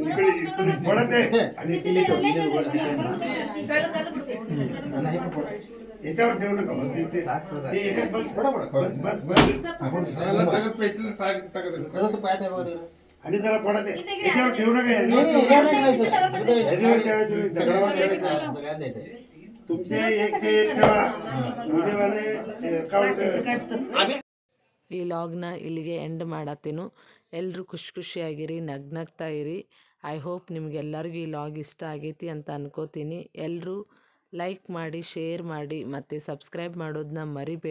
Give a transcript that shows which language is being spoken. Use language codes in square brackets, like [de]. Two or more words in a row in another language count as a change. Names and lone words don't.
[mr] याच्यावर ठेवू नका ते एकच बस बस बस बस सगळं पैसे तू पायात आहे बघा तिकडे आणि जरा पडा ते याच्यावर ठेवू नका याच्यावर ठेवायचं सगळ्यांना सगळ्यात द्यायचं तुमचे एकशे एक ठेवा [kn] ಉಳಿದವನೇ ಅಕೌಂಟ್ ಈ ಲಾಗ್ನ ಇಲ್ಲಿಗೆ ಎಂಡ್ ಮಾಡತ್ತೇನು. ಎಲ್ಲರೂ ಖುಷಿಯಾಗಿರಿ, ನಗ್ನಗ್ತಾ ಇರಿ. [en] I hope [kn] ನಿಮಗೆಲ್ಲರಿಗೂ ಈ ಲಾಗ್ ಇಷ್ಟ ಆಗೈತಿ ಅಂತ ಅನ್ಕೋತೀನಿ. ಎಲ್ಲರೂ ಲೈಕ್ ಮಾಡಿ, ಶೇರ್ ಮಾಡಿ ಮತ್ತು ಸಬ್ಸ್ಕ್ರೈಬ್ ಮಾಡೋದನ್ನ ಮರಿಬೇಡಿ.